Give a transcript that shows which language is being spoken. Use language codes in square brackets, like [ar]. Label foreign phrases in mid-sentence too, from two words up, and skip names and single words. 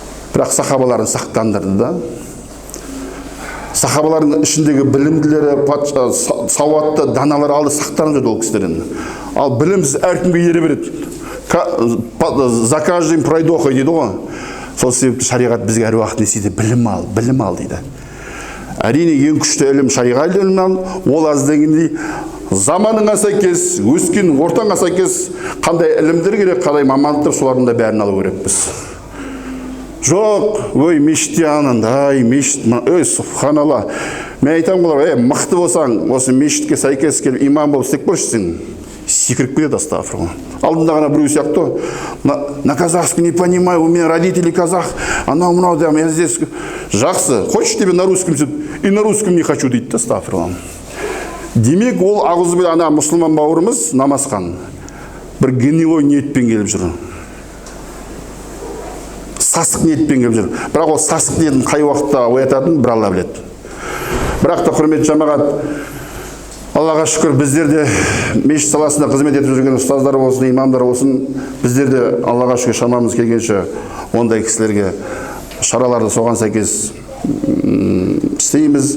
[kk] бірақ сахабаларын сақтандырды да. Сахабалардың ішіндегі білімділері, сауатты даналар алды сақтанып жүрді ол кісілерден. Ал білімсіз әркімге ере береді. [ru] За каждым пройдоха [kk] дейді ғой. Сол себепті шариғат бізге әр уақыт не істейді? Білім ал дейді. Әрине ең күшті ілім шариғат ілімі, ол аз дегендей заманыңа сәйкес, өскен ортаңа сәйкес қандай ілімдер керек, қандай мамандықтар, солардың да бәрін алу керекпіз. Жоқ, ой, мешітте анандай, мешіт, ой, субханалла. Мен айтамын олар, мықты болсаң, осы мешітке сәйкес келіп имам болып істеп көршісің, секіріп кетеді астағфирулла. Алдында ғана біреу сияқты, [ru] на казахский не понимаю, у меня родители казах, анау-мынау, я здесь жақсы, хочешь тебе на русском, и на русском не хочу дейді, астағфирулла. [kk] Демек, ол ағызбен ана мұсылман бауырымыз намазхан бір гнилой ниетпен келіп жүр. Сасық ниетпен келіп жүр. Бірақ ол сасық ниетін қай уақытта оятатынын бір Алла біледі. Бірақ та құрметті жамағат, Аллаға шүкір, біздерде мешіт саласында қызмет етіп жүрген ұстаздар болсын, имамдар болсын, біздерде Аллаға шүкір шамамыз келгенше ондай кісілерге шараларды соған сәйкес істейміз.